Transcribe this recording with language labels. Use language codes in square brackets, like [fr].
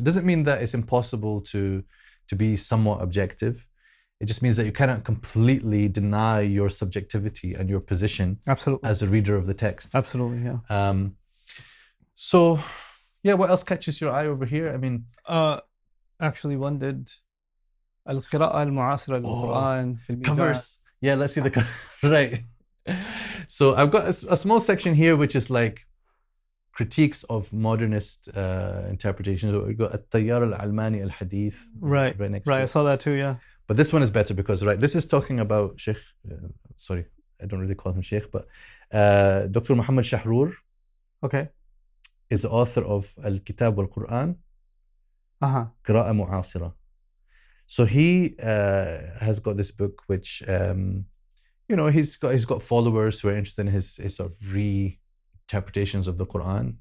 [en] It doesn't mean that it's impossible to be somewhat objective. It just means that you cannot completely deny your subjectivity and your position Absolutely. as a reader of the text. Absolutely, yeah. So, yeah, what else catches your eye over here? I mean, actually, one did [ar] القراءة المعاصرة للقرآن في الميزان. [en] covers. Yeah, let's see the cover. Right. So I've got a small section here which is like critiques of modernist interpretations. We've got [ar] التيار العلماني الحديث. [en] Right. Next Right. I saw that too. Yeah. But this one is better because, right, this is talking about Sheikh, sorry, I don't really call him Sheikh, but Dr. Muhammad Shahrur Okay. is the author of Al-Kitab wal-Quran, قراءة معاصرة. So he has got this book which, he's got followers who are interested in his sort of re-interpretations of the Quran.